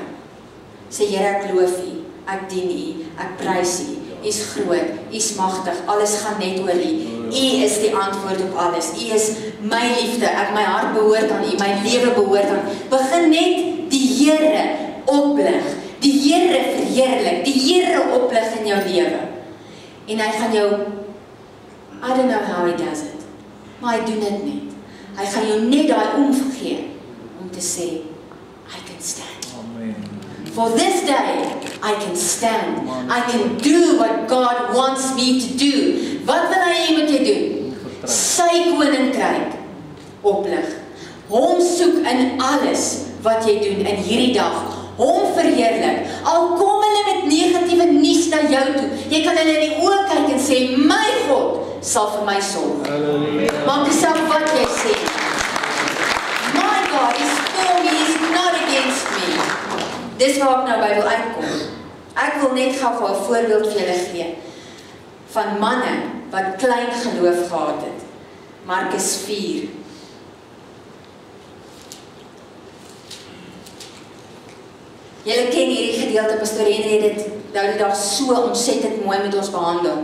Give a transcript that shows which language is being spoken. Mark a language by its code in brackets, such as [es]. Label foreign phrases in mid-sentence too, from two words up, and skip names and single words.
[af] Sê, Here, ek loof U, ek dien U, ek prys U, U is groot, U is magtig, alles gaan net oor U. U is die antwoord op alles. U is my liefde, my hart behoort aan U, my lewe behoort aan U. Begin net die Here oplig, die Here verheerlik, die Here oplig in jou lewe. En hy gaan jou, [en] I don't know how He does it, [af] maar hy doen dit net. Hy gaan jou net daai omgee, om te sê, [en] I can stand. Amen. For this day, I can stand. I can do what God wants me to do. [af] Wat wil hy hê moet jy doen? Sy koninkryk oplig. Hom soek in alles wat jy doen in hierdie dag. Hom verheerlik. Al kom hulle met negatiewe nuus na jou toe, jy kan hulle in die oë kyk en sê, my God sal vir my sorg. Maak nie saak wat jy sê. [en] My God is for me, is not against me. [af] Dis waar ek nou by wil uitkom. Ek wil net gou 'n voorbeeld vir julle gee van manne wat klein geloof gehad het. Markus 4. Julle ken hierdie gedeelte, Pastor Henry het dit nou die dag so ontsettend mooi met ons behandel.